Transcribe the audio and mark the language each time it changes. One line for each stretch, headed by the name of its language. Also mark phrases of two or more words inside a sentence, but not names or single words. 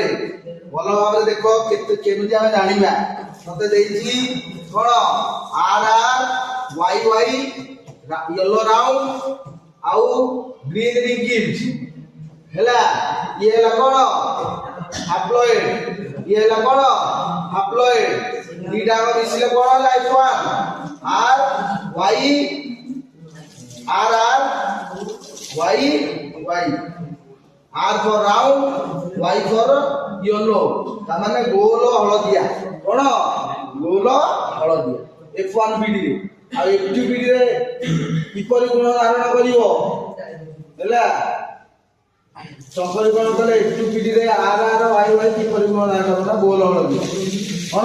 Odia: ଭଲ ଭାବରେ ଦେଖ କେମିତି ଆମେ ଜାଣିବା। ମତେ ଦେଇଛି କଣ?
English: RRYY yellow round ଆଉ green wrinkled.
Odia: ହେଲା। ଇଏ ହେଲା କଣ? ହାପ୍ଲଏଡ। ଇଏ ହେଲା କଣ? ହାପ୍ଲଏଡ। ଦିଟା ଯାକ ମିଶିଲେ କଣ ହେଲା? F1 RRYY।
English: R for round, Y for yellow।
Odia: ତାମାନେ ଗୋଲ ହଳଦିଆ। କଣ? ଗୋଲ ହଳଦିଆ। F1 ବିଡି। ଆଉ F2 ବିଡିରେ କିପରି ଗୁଣ ଧାରଣ କରିବ? ହେଲା। ସଂକଳୀକରଣ କଲେ F2 ବିଡିରେ RRYY କିପରି ଗୁଣ ଧାରଣ କରିବ? ଗୋଲ ହଳଦିଆ। କଣ?